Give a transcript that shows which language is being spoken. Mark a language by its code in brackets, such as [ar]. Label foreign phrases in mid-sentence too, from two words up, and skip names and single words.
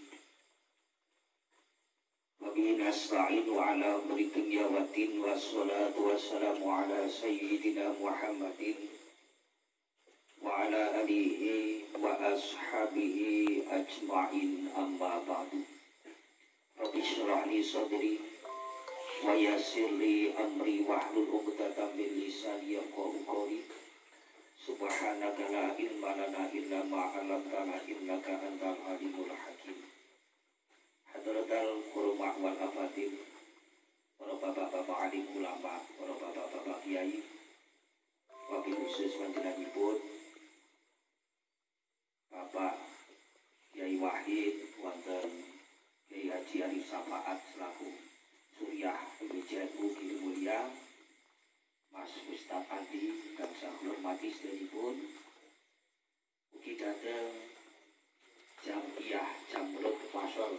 [ar] وبه نستعين على أمور الدنيا والدين، والصلاة والسلام على سيدنا محمد وعلى آله وأصحابه أجمعين، أما بعد. رب اشرح لي صدري ويسر لي أمري واحلل عقدة من لساني يفقهوا قولي. سبحانك لا علم لنا إلا ما علمتنا إنك أنت العليم الحكيم. حضرات القرما والأفاتين, [id] para bapak-bapak alim ulama, para bapak-bapak kiai, [ar] وبالخصوص [id] panjenenganipun [jv] Bapak Kiai Wahid wonten Kiai Haji Arif Safaat selaku Suriah PBJNU Gili Mulia, Mas Ustaz Andi kang [id] saya hormati [jv] sedheripun, ugi dateng Jamiyah Jamrut Pasol.